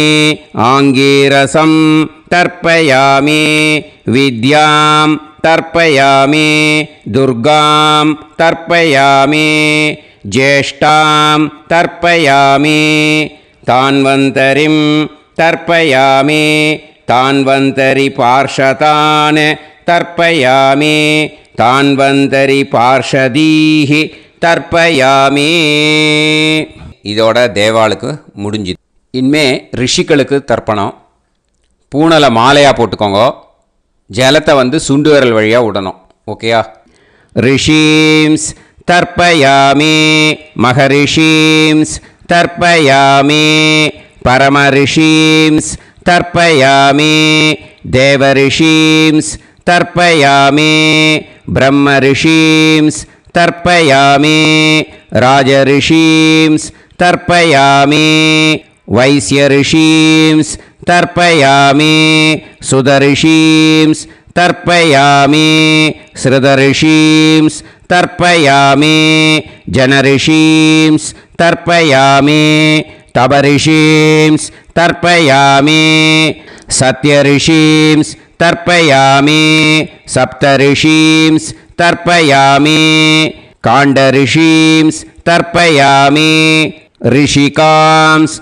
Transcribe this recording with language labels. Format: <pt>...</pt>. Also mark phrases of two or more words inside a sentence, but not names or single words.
<sa>आङ्गीरसं तर्पयामि विद्यां तर्पयामि दुर्गां तर्पयामि ज्येष्ठां तर्पयामि तान्वन्तरिं तर्पयामि तान्वन्तरिपार्षदान् तर्पयामि तान्वन्तरिपार्षदीः தர்ப்பயாமி.</sa> <ta>இதோட தேவாளுக்கு முடிஞ்சுது. இனிமே ரிஷிகளுக்கு தர்ப்பணம். பூனலை மாலையாக போட்டுக்கோங்க. ஜலத்தை சுண்டு விரல் வழியாக விடணும். ஓகேயா?</ta> <sa>ऋषींस् तर्पयामि महर्षींस् तर्पयामि परमर्षींस् तर्पयामि देवर्षींस् तर्पयामि ब्रह्मर्षींस् तर्पयामि राजऋषींस् तर्पयामि वैश्यऋषींस् तर्पयामि सुदऋषींस् तर्पयामि श्रुतऋषींस् तर्पयामि जनऋषींस् तर्पयामि तपऋषींस् तर्पयामि सत्यऋषींस् तर्पयामि सप्तऋषींस् तर्पयामि काण्डऋषींस् तर्पयामि ऋषिकांस्</sa>